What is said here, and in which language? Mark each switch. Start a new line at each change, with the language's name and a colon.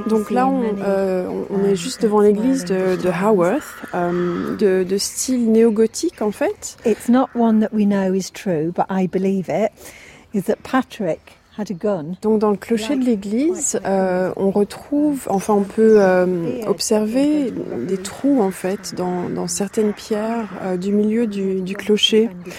French: Donc là, on est juste devant l'église de Haworth, de style néo-gothique en fait.
English: It's not one that we know is true, but I believe it. Is that Patrick had a gun?
French: Donc dans le clocher de l'église, on retrouve, enfin on peut observer des trous en fait dans certaines pierres du milieu du clocher.